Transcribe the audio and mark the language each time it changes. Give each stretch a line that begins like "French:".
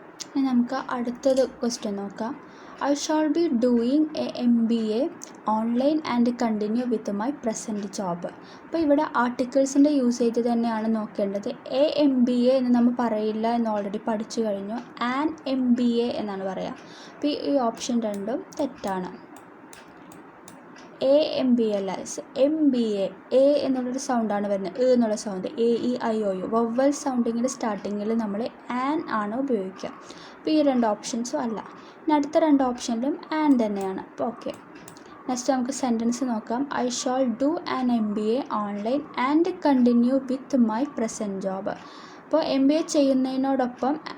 Malayalam: ഇനി നമുക്ക് അടുത്തത് ക്വസ്റ്റ്യൻ നോക്കാം.
English: I shall be doing a MBA online and continue with my present job.
Malayalam: അപ്പോൾ ഇവിടെ ആർട്ടിക്കിൾസിൻ്റെ യൂസേജ് തന്നെയാണ് നോക്കേണ്ടത്. എ MBA എന്ന് നമ്മൾ പറയില്ല എന്ന് ഓൾറെഡി പഠിച്ചു കഴിഞ്ഞു. ആൻ MBA എന്നാണ് പറയുക. അപ്പോൾ ഈ ഓപ്ഷൻ രണ്ടും തെറ്റാണ്. AMBA അല്ല, MBA. എ എന്നുള്ളൊരു സൗണ്ടാണ് വരുന്നത്. എന്നുള്ള സൗണ്ട് AEIOU വവ്വൽ സൗണ്ടിങ്ങിൻ്റെ സ്റ്റാർട്ടിങ്ങിൽ നമ്മൾ ആൻ ആണ് ഉപയോഗിക്കുക. അപ്പോൾ ഈ 2 ഓപ്ഷൻസും അല്ല. ഇനി അടുത്ത 2 ഓപ്ഷനിലും ആൻ തന്നെയാണ്. അപ്പോൾ ഓക്കെ, നെക്സ്റ്റ് നമുക്ക് സെൻറ്റൻസ് നോക്കാം.
English: I shall do an MBA online and continue with my present job.
Malayalam: അപ്പോൾ MBA ചെയ്യുന്നതിനോടൊപ്പം